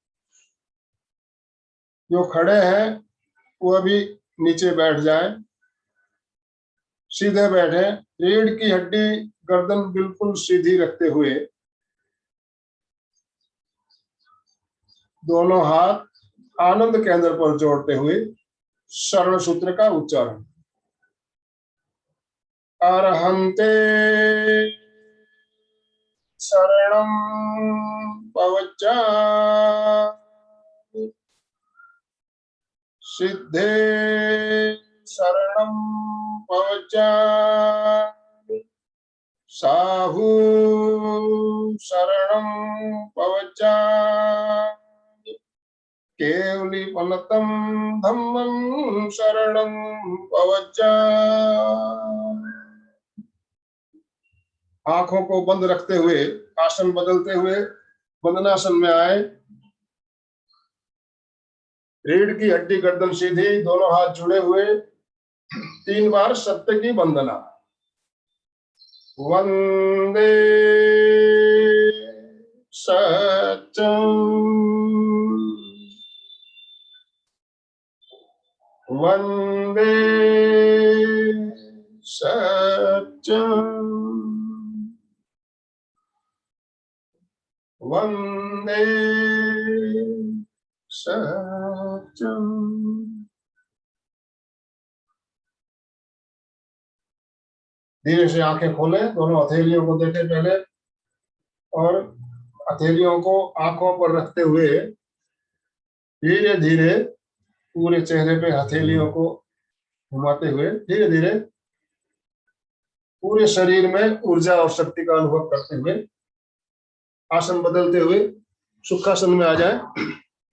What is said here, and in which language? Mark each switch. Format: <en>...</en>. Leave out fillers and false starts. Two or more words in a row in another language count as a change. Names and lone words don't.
<hi>जो खड़े हैं वो अभी नीचे बैठ जाएं, सीधे बैठे। रीढ़ की हड्डी गर्दन बिल्कुल सीधी रखते हुए दोनों हाथ आनंद केंद्र पर जोड़ते हुए शरण सूत्र का उच्चारण।</hi> <pra>अरहंते शरणं पवच्चामि, सिद्धे शरणं पवच्चामि, साहू शरणं पवच्चामि, केवलीपनतं धम्मं शरणं पवच्चामि।</pra> <hi>आंखों को बंद रखते हुए आसन बदलते हुए वंदनासन में आए। रीढ़ की हड्डी गर्दन सीधी, दोनों हाथ जुड़े हुए। 3 बार सत्य की वंदना।</hi> <sa>वंदे सत्यम, वंदे सत्यम, वंदे सत्यम।</sa> <hi>धीरे से आंखें खोलें, दोनों हथेलियों को देखें पहले, और हथेलियों को आंखों पर रखते हुए धीरे धीरे पूरे चेहरे पे हथेलियों को घुमाते हुए धीरे धीरे पूरे शरीर में ऊर्जा और शक्ति का अनुभव करते हुए आसन बदलते हुए सुखासन में आ जाए।</hi>